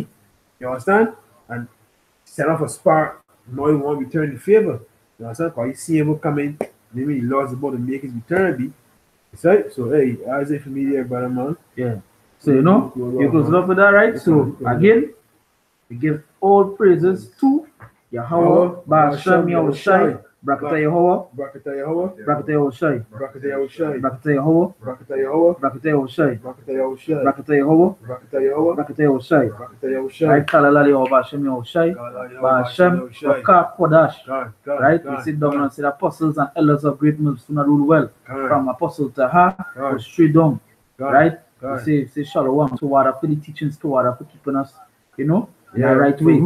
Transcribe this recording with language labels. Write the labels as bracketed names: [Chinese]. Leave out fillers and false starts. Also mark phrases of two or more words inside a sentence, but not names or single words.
[English] You understand? And set off a spark. Now you want to return the favor. You understand? Because you see him coming. Maybe the Lord's about to make his return. Be. It's right? So hey, how's it for me there, brother man? Yeah. So you know, you close up with that, right? So again, we give all praises to Yahweh, Ba'ashem Yahushai, Brakata Yahweh, Brakata Yahweh, Brakata Yahushai, Brakata Yahushai, Brakata Yahweh, Brakata Yahweh, Brakata Yahushai, Brakata Yahushai, Brakata Yahweh, Brakata Yahweh, Brakata Yahushai. Brakata Yahushai. Right, Kalalali or Ba'ashem Yahushai, Ba'ashem Rakah Kodash. Right, we sit down and say the apostles and elders of great milestone rule well. From apostle to her, or straight down. Right? We say shalom to water for the teachings, to water for keeping us, you know, in the right way.